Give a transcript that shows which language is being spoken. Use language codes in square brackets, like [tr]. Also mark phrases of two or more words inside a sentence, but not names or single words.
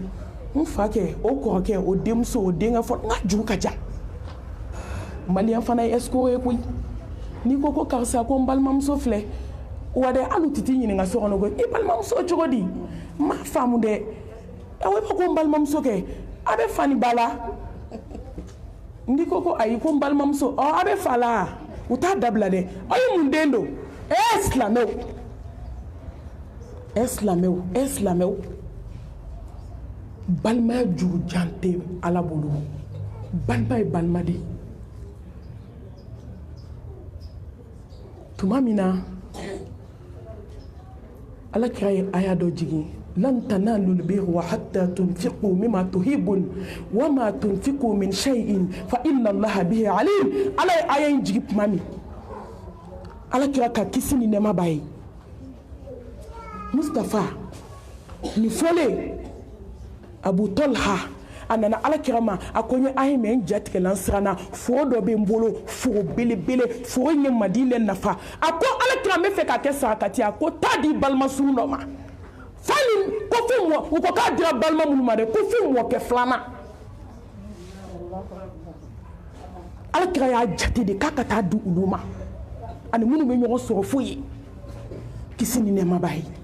[bm] n fa kɛ o kɔrɔkɛ o denmuso o denkɛ fɔlɔ n ka juru ka jan maliyɛn fana ye escroc ye koyi n'i ko ko karisa ko n balimamuso filɛ wa dɛ hali u tɛ t'i ɲininka so kɔnɔ ko i balimamuso cogo di n m'a faamu dɛ awo i b'a ko n balimamuso kɛ a bɛ fa ni ba la n'i ko ko ayi ko n balimamuso a bɛ fa la u t'a dabila dɛ aw ye mun den don silamɛw balimaya jurujan tɛ ala bolo balima ye balima de tuma min na ala kira ye aya dɔ jigin [ar] لن تنالوا البر حتى تنفقوا مما تحبون وما تنفقوا من شيء فإن الله به [bm] alim ala ye aya in jigin tuma min ala kira ka kisi ni nɛɛma b'a ye Mustafa ni fɔlen Abu Talha a nana ala kira ma a ko n ye aya mɛn n jatigɛla n siranna foro dɔ bɛ n bolo foro belebele foro in ye Madinɛ nafa a ko ala kira n bɛ fɛ ka kɛ sarakati a ko taa di balimasun dɔ ma fani ko fo u ko k'a dira balima minnu ma dɛ ko fo mɔkɛ filanan ala kira y'a jate de k'a ka taa di olu ma ani minnu bɛ ɲɔgɔn sɔrɔ foyi kisi ni nɛɛma b'a ye